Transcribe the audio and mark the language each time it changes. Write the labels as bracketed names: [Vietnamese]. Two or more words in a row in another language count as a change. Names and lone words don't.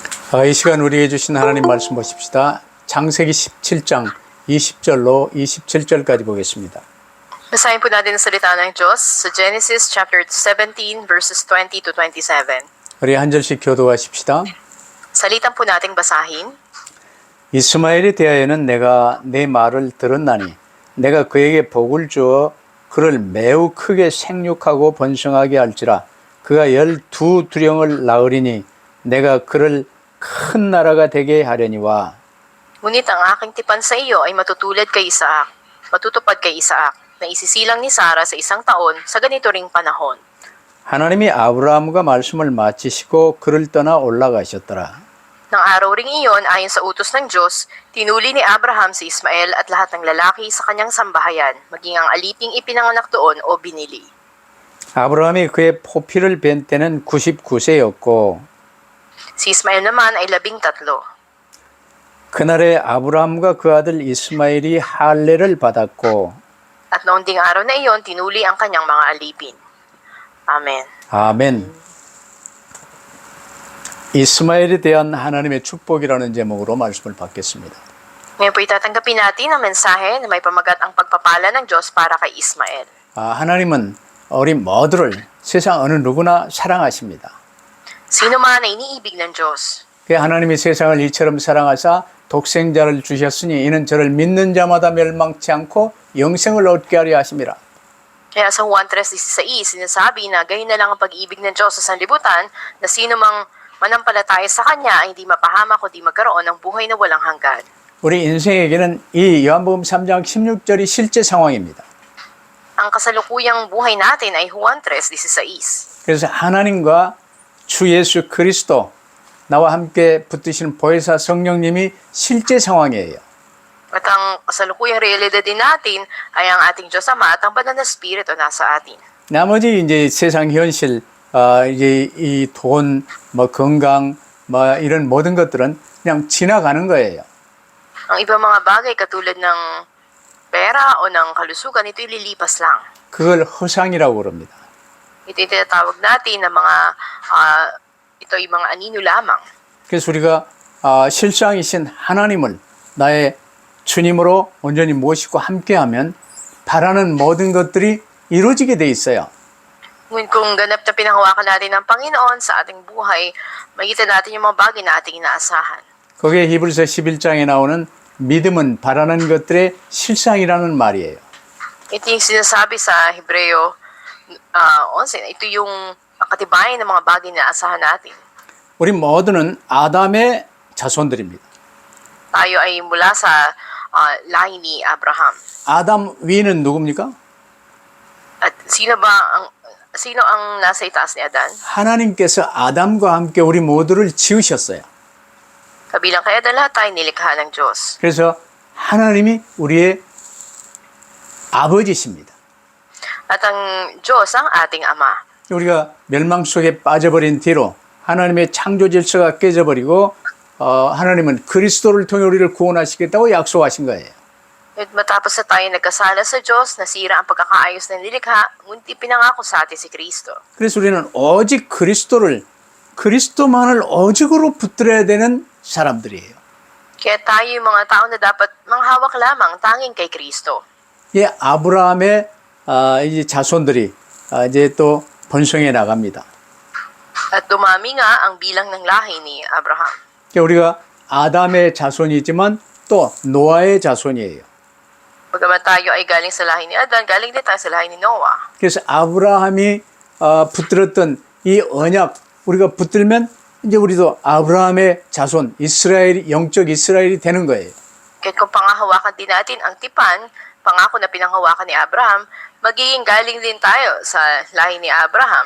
[Korean] 이 시간 우리에게 주신 하나님 말씀 보십시다. 창세기 17장 20절로 27절까지 보겠습니다. [Filipino] Basahin po natin ang salita ng Diyos sa Genesis chapter 17 verses 20 to 27. [Korean] 우리 한 절씩 교도하십시다. [Filipino] Salitan po nating basahin. [Korean] 이스마엘에 대하여는 내가 내 말을 들었나니 내가 그에게 복을 주어 그를 매우 크게 생육하고 번성하게 할지라. 그가 12두령을 낳으리니 내가 그를 큰 나라가 되게 하려니와. [Filipino] Ngunit ang aking tipan sa iyo ay matutulad kay Isaac, matutupad kay Isaac, na isisilang ni Sarah sa isang taon sa ganito ring panahon. [Korean] 하나님이 아브라함과 말씀을 마치시고 그를 떠나 올라가셨더라. [Filipino] Nang araw ring iyon, ayon sa utos ng Diyos, tinuli ni Abraham si Ismael at lahat ng lalaki sa kanyang sambahayan, maging ang aliping ipinanganak doon o binili. [Korean] 아브라함이 그의 포피를 뵌 때는 99세였고 [Filipino] Si Ismael naman ay 13. [Korean] 그날에 아브라함과 그 아들 이스마엘이 할례를 받았고 [Filipino] At noon ding araw na iyon, tinuli ang kanyang mga alipin. Amen. [Korean] 아멘. 이스마엘에 대한 하나님의 축복이라는 제목으로 말씀을 받겠습니다. [Filipino] Ngayon po itatanggapin natin ang mensahe na may pamagat ang pagpapala ng Diyos para kay Ismael. [Korean] 하나님은 우리 모두를 세상 어느 누구나 사랑하십니다. [Filipino] Sino man ay iniibig ng Diyos. [Korean] 하나님이 세상을 이처럼 사랑하사 독생자를 주셨으니 이는 저를 믿는 자마다 멸망치 않고 영생을 얻게 하려 하심이라. [Filipino] Kaya sa Juan 3:16, sinasabi na gayon na lang ang pag-ibig ng Diyos sa sanlibutan na sino mang manampalataya sa Kanya ay hindi mapahamak kundi magkaroon ng buhay na walang hanggan. [Korean] 우리 인생에게는 이 요한복음 3장 16절이 실제 상황입니다. [Filipino] Ang kasalukuyang buhay natin ay Juan 3:16. [Korean] 그래서 하나님과 주 예수 그리스도 나와 함께 붙드시는 보혜사 성령님이 실제 상황이에요. [Filipino] At ang kasalukuyang realidad din natin ay ang ating Diyos Ama at ang Banal na Espiritu nasa atin. [Korean] 나머지 이제 세상 현실, 이제 이 돈, 건강, 이런 모든 것들은 그냥 지나가는 거예요. [Filipino] Ang ibang mga bagay katulad ng pera o ng kalusugan, ito'y lilipas lang. [Korean] 그걸 허상이라고 그럽니다. [Filipino] Ito yung tinatawag natin na ito'y mga anino lamang. [Korean] 그래서 우리가 실상이신 하나님을 나의 주님으로 온전히 모시고 함께하면 바라는 모든 것들이 이루어지게 돼 있어요. [Filipino] Ngunit kung ganap na pinanghawakan natin ng Panginoon sa ating buhay, makita natin yung mga bagay na ating inaasahan. [Korean] 거기에 히브리서 11장에 나오는 믿음은 바라는 것들의 실상이라는 말이에요. [Filipino] Ito yung sinasabi sa Hebreo 11. Ito yung katibayan ng mga bagay na asahan natin. [Korean] 우리 모두는 아담의 자손들입니다. [Filipino] Tayo ay mula sa lahi ni Abraham. [Korean] 아담 위는 누굽니까? [Filipino] At sino ang nasa itaas ni Adan? [Korean] 하나님께서 아담과 함께 우리 모두를 지으셨어요. [Filipino] Kabilang kay Adan, lahat tayo nilikha ng Diyos. [Korean] 그래서 하나님이 우리의 아버지십니다. [Filipino] At ang Diyos ang ating Ama. [Korean] 우리가 멸망 속에 빠져버린 뒤로 하나님의 창조 질서가 깨져버리고 하나님은 그리스도를 통해 우리를 구원하시겠다고 약속하신 거예요. [Filipino] At matapos na tayo nagkasala sa Diyos, nasira ang pagkakaayos ng nilikha, ngunit pinangako sa atin si Kristo. [Korean] 그래서 우리는 오직 그리스도만을 오직으로 붙들어야 되는 사람들이에요. [Filipino] Kaya tayo yung mga tao na dapat manghawak lamang tanging kay Kristo. [Korean] 예, 아브라함의 이제 자손들이 이제 또 번성해 나갑니다. [Filipino] At dumami nga ang bilang ng lahi ni Abraham. [Korean] 우리가 아담의 자손이지만 또 노아의 자손이에요. [Filipino] Bagamat tayo ay galing sa lahi ni Adan, galing din tayo sa lahi ni Noah. [Korean] 그래서 아브라함이 붙들었던 이 언약 우리가 붙들면 이제 우리도 아브라함의 자손, 영적 이스라엘이 되는 거예요. [Filipino] Kahit kung pangahawakan din natin ang tipan, pangako na pinanghawakan ni Abraham, magiging galing din tayo sa lahi ni Abraham.